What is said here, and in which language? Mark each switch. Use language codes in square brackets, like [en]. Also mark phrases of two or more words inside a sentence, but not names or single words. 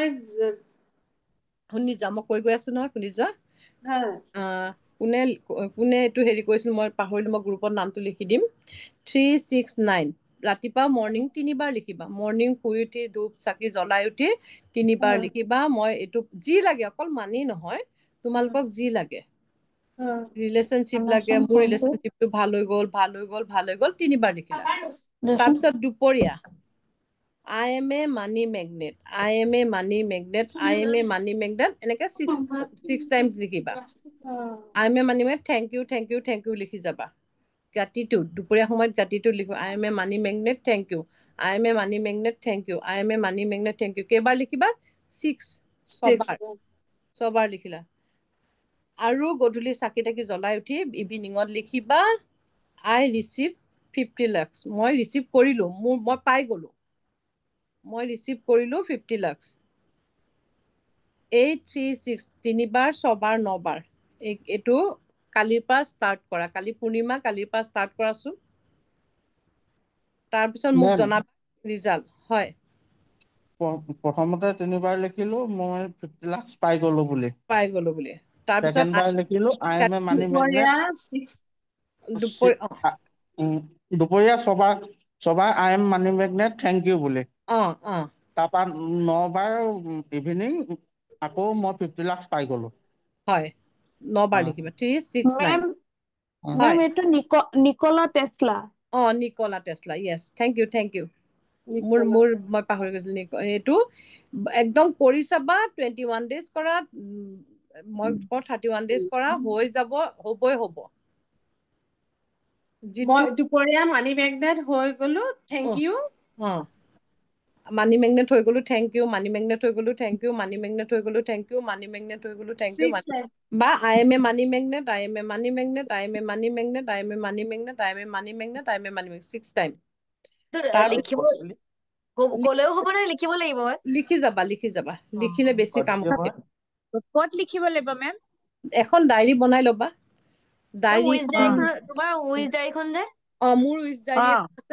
[as] শুনি যোৱা মই কৈ গৈ আছো নহয় শুনি যোৱা কোনে এইটো হেৰি কৰিছিল মই পাহৰিলো মই গ্ৰুপত নামটো লিখি দিম 369 ৰাতিপুৱা মৰ্ণিং 3 বাৰ লিখিবা মৰ্ণিং শুই উঠি ধূপ চাকি জ্বলাই উঠি 3 বাৰ লিখিবা মই এইটো যি লাগে অকল মানি নহয় তোমালোকক যি লাগে ৰিলেশ্যনশ্বিপ লাগে, মোৰ ৰিলেশ্যনশ্বিপটো ভাল হৈ গ'ল, ভাল হৈ গ'ল, ভাল হৈ গ'ল, 3বাৰ লিখিলা। তাৰপিছত দুপৰীয়া [en] I am a money magnet, I am a money magnet, I am a money magnet, এনেকে 6 times লিখিবা। I am a money magnet, thank you, thank you, thank you [as] লিখি যাবা। gratitude, দুপৰীয়া সময়ত gratitude লিখিবা। [en] I am a money magnet, thank you, I am a money magnet, thank you, I am a money magnet, thank you। [as] কেইবাৰ লিখিবা? 6 ছবাৰ লিখিলা। আৰু গধূলি চাকি তাকি জ্বলাই উঠি ইভিনিঙত লিখিবা [en] I receive 50 lakhs, [as] মই ৰিচিভ কৰিলো, মই পাই গলো, মই ৰিচিভ কৰিলো 50 lakhs। 8, 3, 6 3বাৰ, 6বাৰ, 9বাৰ। এইটো কালিৰ পৰা ষ্টাৰ্ট কৰা, কালি পূৰ্ণিমা, কালিৰ পৰা ষ্টাৰ্ট কৰাচোন। তাৰপিছত মোক জনাবা ৰিজাল্ট। হয়, প্ৰথমতে 3বাৰ লিখিলো মই 50 lakhs পাই গলো বুলি। তাৰপিছত ছেকেণ্ডবাৰ লিখিলো [en] I am a money magnet, [as] দুপৰীয়া 6বাৰ [en] I am money magnet, thank you বুলি। [as] তাৰপৰা 9বাৰ ইভিনিং আকৌ মই 50 lakhs পাই গলো। হয়, 9বাৰ লিখিবা। 3, 6, 9। মেম এইটো নিকোলা টেসলা। [en] Nikola Tesla, yes, thank you, thank you. [as] মই পাহৰি গৈছিলো। এইটো একদম কৰি চাবা, 21 days কৰা, মই 31 days কৰা, হৈ যাব, হবই হব। মই দুপৰীয়া [en] money magnet [as] হৈ গলো, [en] thank you. money magnet [as] হৈ গলো, [en] thank you, money magnet [as] হৈ গলো, [en] thank you, money magnet [as] হৈ গলো, [en] thank you, money magnet [as] হৈ গলো, [en] thank you. বা I am a money magnet, I am a money magnet, I am a money magnet, I am a money magnet, I am a money magnet, I am a money magnet, 6 times। [as] লিখিব কলেও হ'ব নে লিখিব লাগিব? লিখি যাবা, লিখি যাবা, লিখিলে বেছি কাম হয়। ক'ত লিখিব লাগিব মেম? এখন ডায়েৰী বনাই ল'বা। তোমাৰ উইজ ডায়েৰীখন যে মোৰ উইজ ডায়েৰী আছে,